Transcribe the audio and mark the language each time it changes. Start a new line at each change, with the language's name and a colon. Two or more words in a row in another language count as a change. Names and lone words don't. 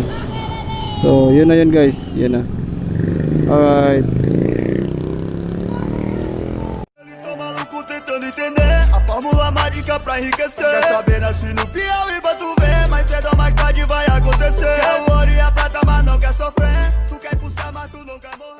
Filipino: So yun na yun guys, yun na. Alright.
Portuguese: A fórmula mágica pra enriquecer. Quer saber, nasce no Piauí pra tu ver. Mais cedo ou mais tarde vai acontecer. Quer o ouro e a prata, mas não quer sofrer. Tu quer custar, mas tu não quer morrer.